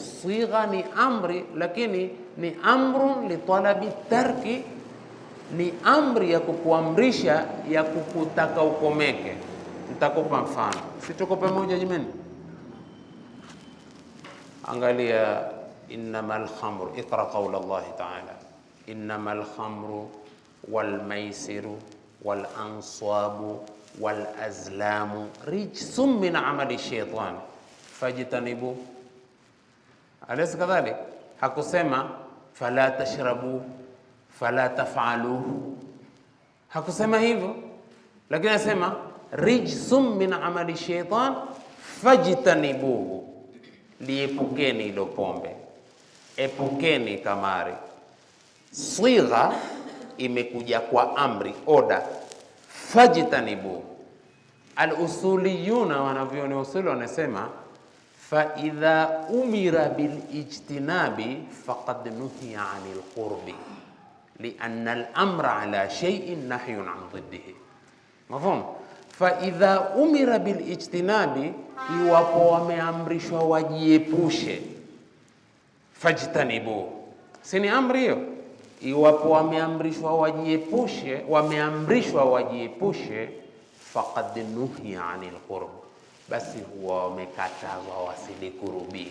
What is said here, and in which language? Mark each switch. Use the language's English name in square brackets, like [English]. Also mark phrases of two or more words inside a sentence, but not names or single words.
[Swahili] Sigha ni amri, lakini ni [Arabic] أمر لطلب ترك, [Swahili] ni amri ya kukuamrisha, ya kukutaka ukomeke. Nitakupa mfano, si tuko pamoja jamani? Angalia, [Arabic] إنما الخمر اقرأ قول الله تعالى إنما الخمر والميسر والأنصاب والأزلام رجس من عمل الشيطان فاجتنبوا. أليس كذلك? [Swahili] Hakusema [Arabic] فلا تشربوا فلا تفعلوا, [Swahili] hakusema hivyo, lakini anasema [Arabic] رجس من عمل الشيطان فاجتنبوه. [Swahili] liepukeni ilo pombe, epukeni kamari. Sigha imekuja kwa amri, oda, fajtanibu. [Arabic] الأصوليون [Swahili] wanavyoni usuli wanasema [Arabic] فإذا أمر بالاجتناب فقد نهي عن القرب لأن الأمر على شيء نهي عن ضده. مفهوم فإذا أمر بالاجتناب, [Swahili] iwapo wameamrishwa wajiepushe, fajtanibu, sini amri hiyo. Iwapo wameamrishwa wajiepushe, [Arabic] فقد نهي عن القرب, [Swahili] basi huwa wamekatazwa wasilikurubie.